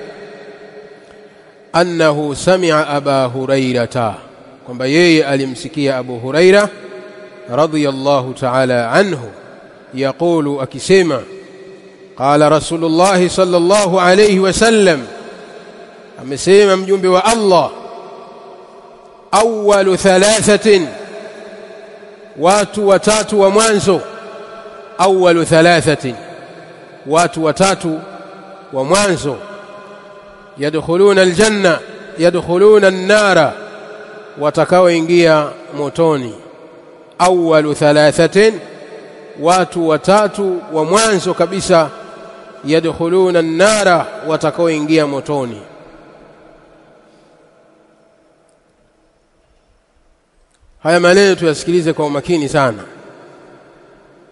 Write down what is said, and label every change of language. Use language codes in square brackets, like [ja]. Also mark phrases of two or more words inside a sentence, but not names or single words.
[ar] أنه سمع أبا هريرة, [sw] kwamba yeye alimsikia Abu Huraira [ar] رضي الله تعالى عنه يقول akisema قال رسول الله صلى الله عليه وسلم, [sw] amesema mjumbe wa Allah, [ar] أول ثلاثة, [sw] watu watatu wa mwanzo, [ar] أول ثلاثة, [sw] watu watatu wa mwanzo, [ar] يدخلون الجنة يدخلون النار, [sw] watakaoingia motoni. [ar] أول ثلاثة, [sw] watu watatu wa mwanzo kabisa, [ar] يدخلون النار, [sw] watakaoingia motoni. Haya maneno tuyasikilize kwa umakini sana.